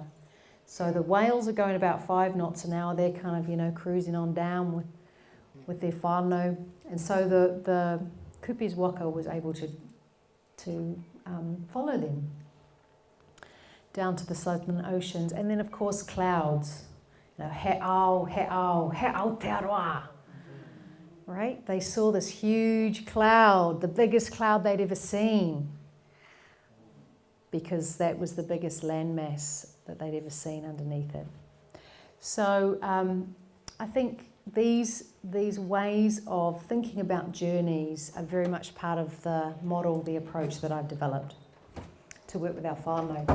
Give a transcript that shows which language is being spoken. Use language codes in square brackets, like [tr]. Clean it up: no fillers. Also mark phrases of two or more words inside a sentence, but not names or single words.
[en] So the whales are going about 5 knots an hour. They're kind of, cruising on down with their whānau. And so the kupe's waka was able to follow them down to the southern oceans. And then, of course, clouds. [mi] He ao te aroa. [en] Right? They saw this huge cloud, the biggest cloud they'd ever seen, because that was the biggest landmass that they'd ever seen underneath it. So I think these ways of thinking about journeys are very much part of the model, the approach that I've developed to work with our whānau.